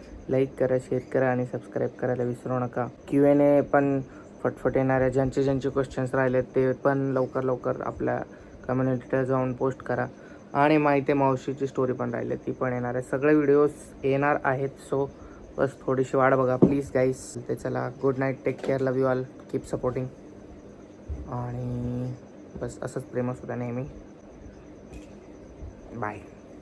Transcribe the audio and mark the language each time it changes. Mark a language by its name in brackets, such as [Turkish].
[Marathi] Like करा, share करा आणि सबस्क्राईब करायला विसरू नका. Q&A पण फटफट येणाऱ्या ज्यांचे क्वेश्चन्स राहिलेत ते पण लवकर आपल्या कम्युनिटीला जाऊन पोस्ट करा. आणि माहिती मावशीची स्टोरी पण राहिली ती पण येणार आहे. सगळे व्हिडिओज येणार आहेत. सो बस थोडीशी वाट बघा प्लीज गाईस. ते चला [English] Good night, take care, love you all, keep supporting. [Marathi] आणि बस असंच प्रेम असू द्या नेहमी. बाय.